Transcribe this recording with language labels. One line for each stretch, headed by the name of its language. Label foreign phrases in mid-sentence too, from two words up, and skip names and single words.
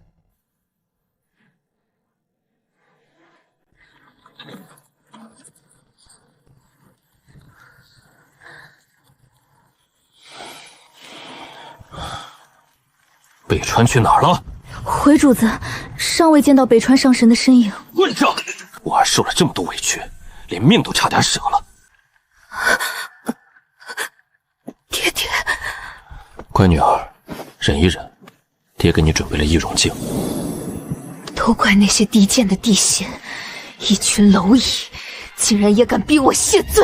Chinese: 北川去哪兒了？回主子，尚未見到北川上神的身影。混賬！我兒受了這麼多委屈，連命都差點捨了。爹爹，乖女兒，忍一忍，爹給你準備了易容鏡。都怪那些低賤的地仙，一群螻蟻，竟然也敢逼我謝罪。